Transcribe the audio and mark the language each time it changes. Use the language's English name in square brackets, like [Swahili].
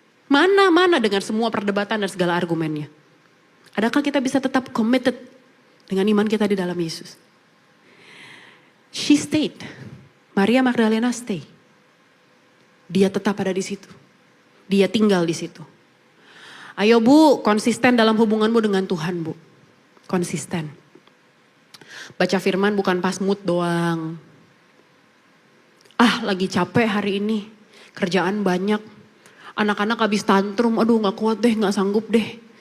[Indonesian] Mana dengan semua perdebatan dan segala argumennya? Adakah kita bisa tetap committed dengan iman kita di dalam Yesus? [English] She stayed. Maria Magdalena stay. [Indonesian] Dia tetap ada di situ. Dia tinggal di situ. Ayo Bu, konsisten dalam hubunganmu dengan Tuhan Bu. Konsisten. Baca firman bukan pas mood doang. Lagi capek hari ini. Kerjaan banyak. Anak-anak habis tantrum, aduh gak kuat deh, gak sanggup deh.